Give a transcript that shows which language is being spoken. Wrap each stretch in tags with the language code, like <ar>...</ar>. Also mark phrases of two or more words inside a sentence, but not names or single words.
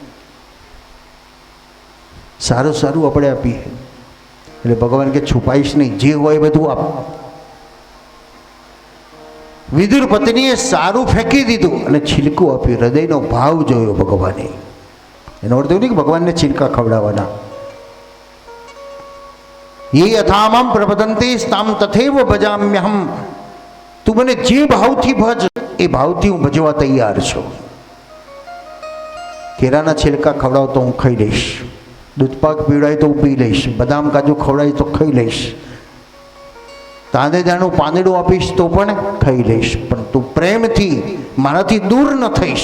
<gu>સારું સારું આપણે આપીએ એટલે ભગવાન કે છુપાઈશ નહીં, જે હોય બધું આપ. વિદુર પત્નીએ સારું ફેંકી દીધું અને છિલકું આપ્યું. હૃદયનો ભાવ જોયો ભગવાને. એનો અર્થ એવું નહીં કે ભગવાનને છિલકા ખવડાવવાના.</gu> <sa>ये यथामं प्रपदन्ते ताम तथैव भजाम्यहम.</sa> <gu>તું મને જે ભાવથી ભજ એ ભાવથી હું ભજવા તૈયાર છું. કેળાના છિલકા ખવડાવ તો હું ખાઈ લઈશ, દૂધપાક પીવડાય તો હું પી લઈશ, બદામ કાજુ ખવડાય તો ખાઈ લઈશ, તાંદેદાનું પાંદડું આપીશ તો પણ ખાઈ લઈશ, પણ તું પ્રેમથી મારાથી દૂર ન થઈશ.</gu>